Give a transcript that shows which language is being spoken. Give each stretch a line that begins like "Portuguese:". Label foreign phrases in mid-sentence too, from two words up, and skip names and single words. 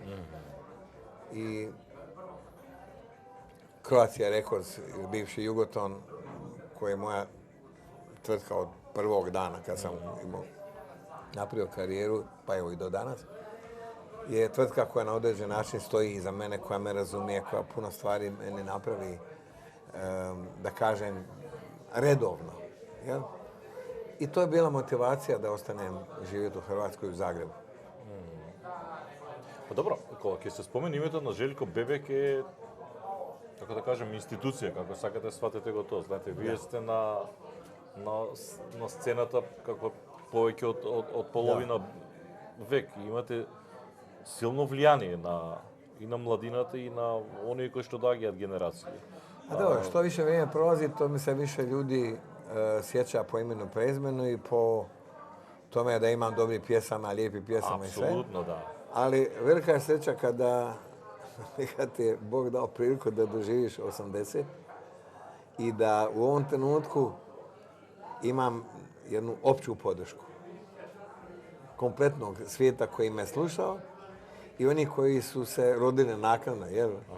Croatian: I Croatia Records, bivši Jugoton, koji je moja tvrtka od prvog dana kad sam napravio karijeru, pa evo i do danas, je tvrtka koja na određen način stoji iza mene, koja me razumije, koja puno stvari meni napravi, da kažem, redovno. Jel? I to je bila motivacija da ostanem živjeti u Hrvatskoj, u Zagrebu. Pa dobro,
Macedonian: кога се спомени името на Желко Бебек е, како да кажем, институција, како сакате сватите го тоа. Знаете, вие сте на сцената како повеќе од половина век и имате силно влијание и на младината и на оние кои што доаѓаат генерации.
Croatian: A dobro, što više vrijeme prolazi, to mi se više ljudi sjeća po imenu i prezimenu i po tome da imam dobrih pjesama, lijepih pjesama i sve. Apsolutno, da. Ali velika je sreća kad ti je Bog dao priliku da doživiš 80 i da u ovom trenutku imam jednu opću podršku kompletnog svijeta koji me slušao i oni koji su se rodili naknadno, jel?